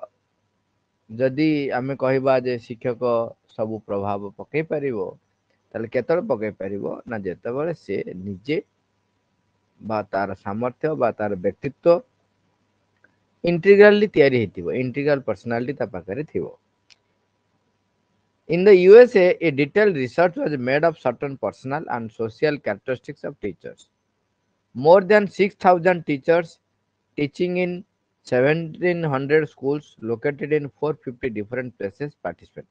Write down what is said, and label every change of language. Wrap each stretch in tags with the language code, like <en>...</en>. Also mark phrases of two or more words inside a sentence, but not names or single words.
<or>ଯଦି ଆମେ କହିବା ଯେ ଶିକ୍ଷକ ସବୁ ପ୍ରଭାବ ପକେଇ ପାରିବ ତାହେଲେ କେତେବେଳେ ପକେଇ ପାରିବ ନା ଯେତେବେଳେ ସେ ନିଜେ ବା ତାର ସାମର୍ଥ୍ୟ ବା ତାର ବ୍ୟକ୍ତିତ୍ୱ ଇଣ୍ଟିଗ୍ରାଲି ତିଆରି ହେଇଥିବ</or> <en>integral personality</en> <or>ତା ପାଖରେ ଥିବ.</or> <en>In the USA, a detailed research was made of certain personal and social characteristics of teachers. More than 6,000 teachers teaching in 1,700 schools located in 450 different places participated.</en>